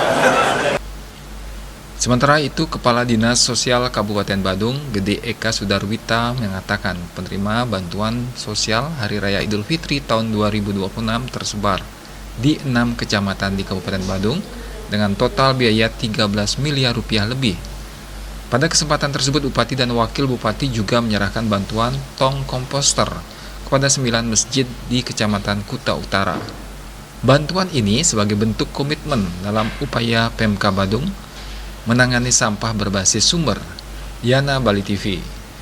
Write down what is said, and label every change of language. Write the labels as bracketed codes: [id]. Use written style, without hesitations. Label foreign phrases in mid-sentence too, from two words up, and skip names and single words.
[id] Sementara itu, Kepala Dinas Sosial Kabupaten Badung, Gede Eka Sudarwita, mengatakan penerima bantuan sosial Hari Raya Idul Fitri tahun 2026 tersebar di 6 kecamatan di Kabupaten Badung dengan total biaya 13 miliar rupiah lebih. Pada kesempatan tersebut, Bupati dan Wakil Bupati juga menyerahkan bantuan tong komposter kepada 9 masjid di Kecamatan Kuta Utara. Bantuan ini sebagai bentuk komitmen dalam upaya Pemka Badung menangani sampah berbasis sumber. Yana Bali TV.